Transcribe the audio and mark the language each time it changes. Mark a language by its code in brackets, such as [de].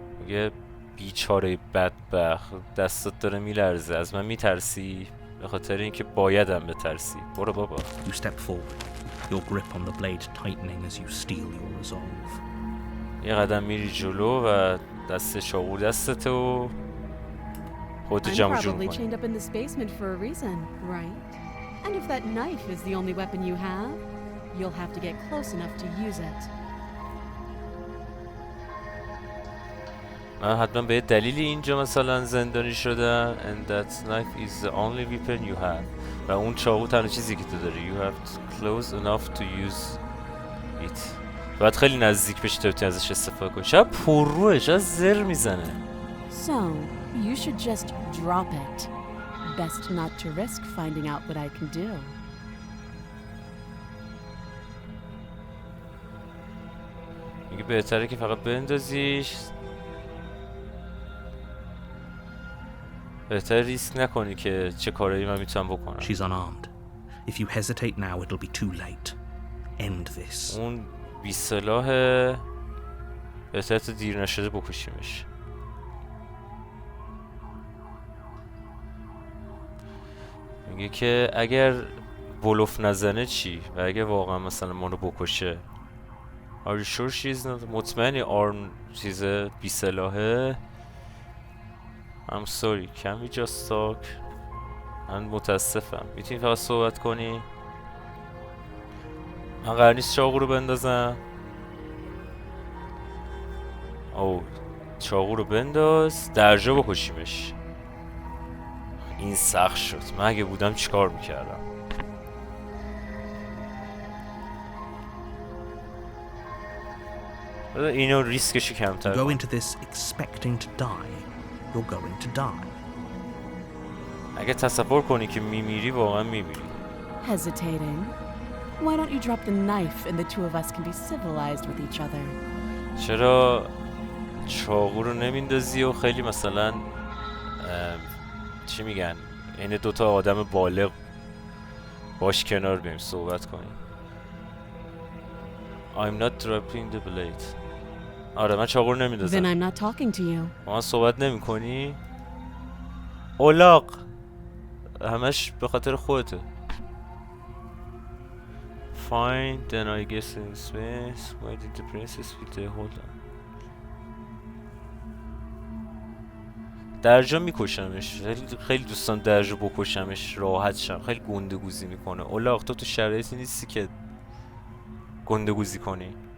[fa] میگه بیچاره بدبخت دستت داره میلرزه. از من میترسی؟ به خاطر اینکه بایدم بترسی. برو بابا. [en] You step forward, your grip on the blade tightening as you steel your resolve. [fa] یه قدم میری جلو و دست چاقو دستت و خودت جمع جور [en] I'm probably [fa] کنی. [en] chained up in this basement for a reason, right? And if that knife is the only weapon you have, you'll have to get close enough to use it. [fa] من حتما به دلیلی اینجا مثلا زندانی شدم. [en] And that knife is the only weapon you have. [fa] و اون چاقو تنها چیزی که تو داری. [en] You have to close enough to use it. [fa] باید خیلی نزدیک بشی تا بتونی ازش استفاده کنی. چقدر پرروه، چقدر زر میزنه. [en] So, you should just drop it. Best not to risk finding out what I can do. [fa] میگه بهتره که فقط بندازیش. بهتره ریسک نکنی که چه کارایی من میتونم بکنم. [en] She's unarmed. If you hesitate now, it'll be too late. End this. [fa] اون بی سلاحه. بهتره تا دیر نشده بکشیمش. میگه که اگر بلوف نزنه چی؟ و اگر واقعا مثلا ما رو بکشه. [en] Are you sure she's not؟ [fa] مطمئنی آرم چیزه بی سلاحه؟ [en] I'm sorry, can we just talk؟ [fa] من متاسفم. میتونی فقط صحبت کنی؟ من قرار نیست چاقو رو بندازم. او چاقو رو بنداز درجا بکشیمش. این سخت شد. من اگه بودم چیکار میکردم؟ اینو ریسکشو کمتر [en] Go [fa] کن. [en] into this expecting to die. You're going to die. [fa] اگه تصور کنی که میمیری واقعا میمیری. [en] Hesitating? Why don't you drop the knife and the two of us can be civilized with each other? [fa] چرا چاقو رو نمیندازی و خیلی مثلا چی میگن این دوتا آدم بالغ باش کنار بیم صحبت کنیم. [en] I'm not dropping the blade. [fa] آره من چاقو رو [en] Then [fa] نمیندازم. [en] I'm not talking to you. [fa] با من صحبت نمی کنی؟ اولاق همش به خاطر خودته. [en] Fine, then I guess in space. Why did the princess with the hold on? [fa] درجا میکشمش. خیلی دوستان درجا بکشمش راحت شم. خیلی گنده گوزی میکنه. اولاق تو شرایطی نیستی که گنده گوزی کنی.